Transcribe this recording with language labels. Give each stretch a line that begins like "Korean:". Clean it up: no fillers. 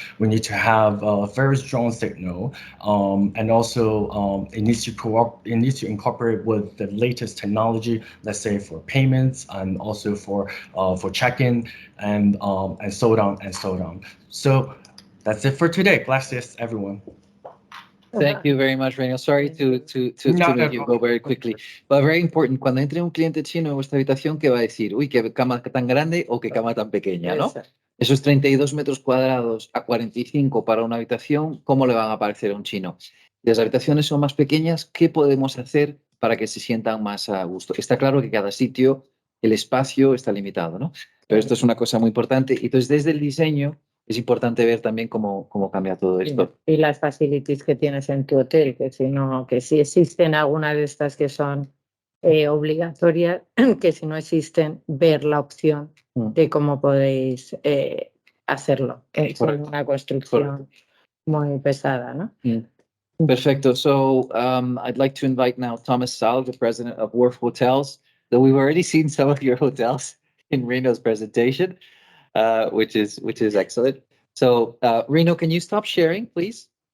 English: We need to have a very strong signal, and also it needs to incorporate with the latest technology. Let's say for payments and also for check-in and so on and so on. So that's it for today. Gracias, everyone. Thank you very much, Reno. Sorry to make you go very quickly, but very important.
Spanish: Cuando entre un cliente chino en vuestra habitación, ¿qué va a decir? Uy, qué cama tan grande o qué cama tan pequeña, ¿no? Esos 32 metros cuadrados a 45 para una habitación, ¿cómo le van a parecer a un chino? Y las habitaciones son más pequeñas, ¿qué podemos hacer para que se sientan más a gusto? Está claro que cada sitio, el espacio está limitado, ¿no? Pero esto es una cosa muy importante. Entonces, desde el diseño, es importante ver también cómo cambia todo esto. Y las facilities que tienes en tu hotel, que si existen algunas de estas que son obligatorias, que si no existen, ver la opción de cómo podéis hacerlo. Es una construcción muy pesada, ¿no? Perfecto.
English: So I'd like to invite now Thomas Salg, the president of Wharf Hotels, though we've already seen some of your hotels in Reno's presentation. Which is excellent. So, Reno, can you stop sharing, please?